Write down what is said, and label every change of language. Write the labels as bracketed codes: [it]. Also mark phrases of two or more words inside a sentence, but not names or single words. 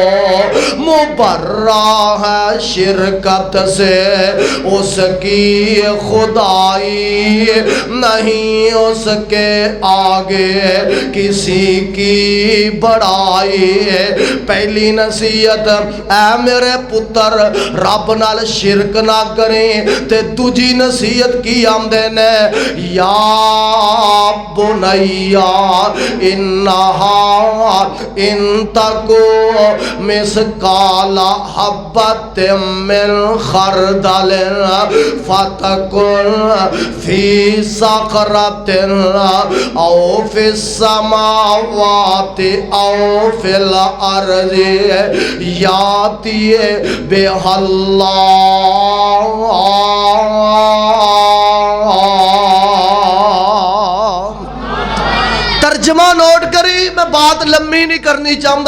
[ur] مبرا ہے شرکت سے اس کی خدائی، نہیں اس کے آگے کسی کی بڑائی. [pa] پہلی نصیحت اے میرے پتر رب نال شرک نہ کریں. تے دوجی نصیحت کی آندے نے یا [ar] بني إنها إن تك مثقال حبة من خردل فتكن في صخرة أو في السماوات أو في الأرض يأت بها الله. [pa] ترجمہ نوٹ کری، میں بات لمی نہیں کرنی چاہتا.